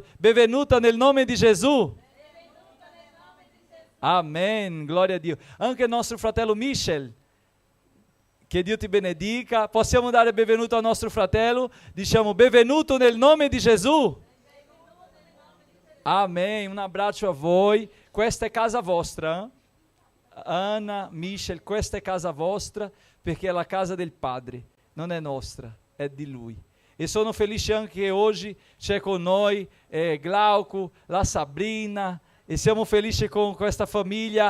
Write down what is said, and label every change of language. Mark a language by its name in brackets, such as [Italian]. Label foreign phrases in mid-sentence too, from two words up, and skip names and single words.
[Italian] Benvenuta nel nome di Gesù. Amen, glória a Dio. Anche il nostro fratello Michel, che Dio ti benedica. Possiamo dare benvenuto al nostro fratello? Diciamo: benvenuto nel nome di Gesù. [Portuguese] Amém. Um abraço [Italian] a voi. Questa è casa vostra. Anna, Michel, questa è casa vostra perché è la casa del Padre. Non è nostra, è di Lui. E sono felice anche che oggi c'è con noi Glauco, la Sabrina, e siamo felici con questa famiglia.